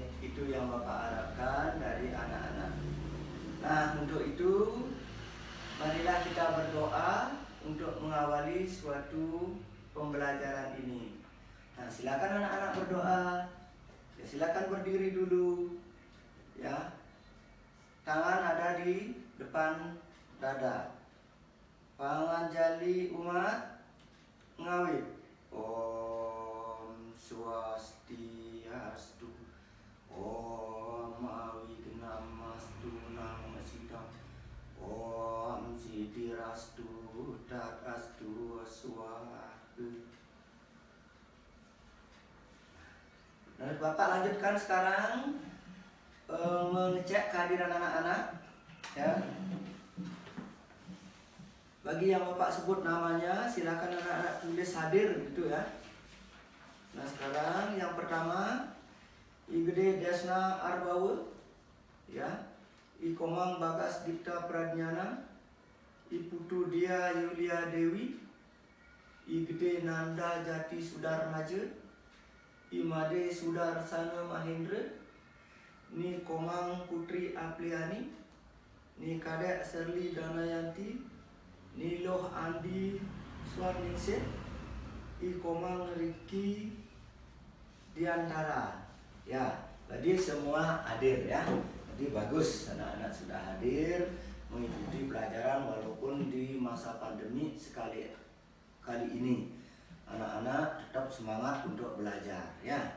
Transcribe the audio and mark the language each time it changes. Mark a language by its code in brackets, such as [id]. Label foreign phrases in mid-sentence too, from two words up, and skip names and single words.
[id] Itu yang Bapak harapkan dari anak-anak. Nah, untuk itu marilah kita berdoa untuk mengawali suatu pembelajaran ini. Nah, silakan anak-anak berdoa. Ya, silakan berdiri dulu. Ya. Tangan ada di depan dada. [ban] Panganjali umat ngawit. [sa] Om Swastiastu. Om Awignamastu Namasidam. Om Sidirastu Tatastu Swahatu. [id] Nah, Bapak lanjutkan sekarang mengecek kehadiran anak-anak, ya. Bagi yang Bapak sebut namanya, silakan anak-anak tulis hadir gitu ya. Nah, sekarang yang pertama, I Gede Desna Arbawe, ya. I Komang Bagas Dipta Pradnyana, I Putu Dia Yulia Dewi, I Gede Nanda Jati Sudarmaja, I Made Sudarsana Mahendra, Ni Komang Putri Apliani, Ni Kadek Serli Danayanti, Ni Loh Andi Swarningsih, I Komang Riki Diantara. Ya, jadi semua hadir ya. Jadi bagus anak-anak sudah hadir mengikuti pelajaran walaupun di masa pandemi kali ini. Anak-anak tetap semangat untuk belajar ya.